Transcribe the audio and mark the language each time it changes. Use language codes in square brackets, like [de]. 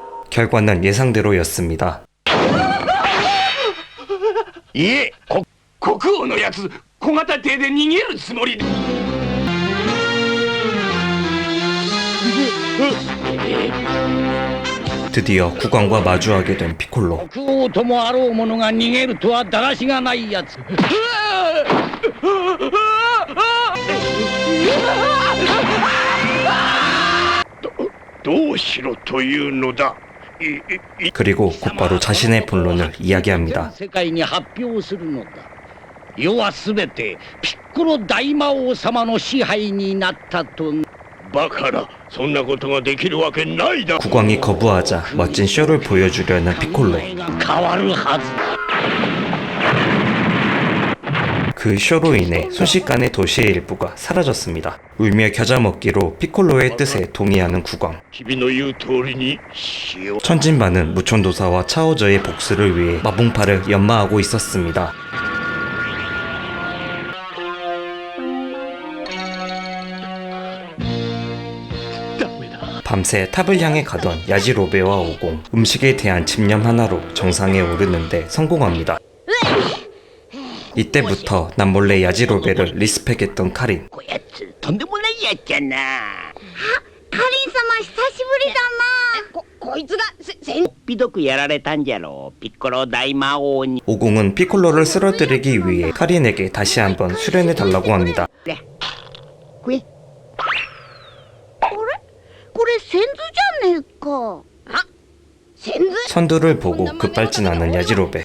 [ko] 결과는 예상대로였습니다. [ja] いえ国王のやつ小型艇で逃げるつもりで [ko] 드디어 국왕과 마주하게 된 피콜로. [ja] 国王ともあろう者が逃げるとはだらしがないやつどうしろというのだ [ko] 그리고 곧바로 자신의 본론을 이야기합니다. [ja] 世界に発表するのだ世はすべてピッコロ大魔王様の支配になったとバカなそんなことができるわけないだ [ko] 국왕이 거부하자 멋진 쇼를 보여주려는 피콜로. [ja] 変わるはず [ko] 그 쇼로 인해 순식간에 도시의 일부가 사라졌습니다. 울며 겨자 먹기로 피콜로의 뜻에 동의하는 국왕. [ja] 君の言う通りにしよう [ko] 천진반은 무천도사와 차오저의 복수를 위해 마봉파를 연마하고 있었습니다. 밤새 탑을 향해 가던 야지로베와 오공. 음식에 대한 집념 하나로 정상에 오르는데 성공합니다. 이때부터 남몰래 야지로베를 리스펙했던 카린. [ja] こやつとんでもないやっちゃな。カリン様久しぶりだな。こいつがひどくやられたんじゃろう、ピッコロ大魔王に。 [ko] 오공은 피콜로를 쓰러뜨리기 위해 카린에게 다시 한번 수련해달라고 합니다. [ja] 食え。これ先祖じゃねえか。あ、先祖 [ko] 선두를 보고 급발진하는 야지로베.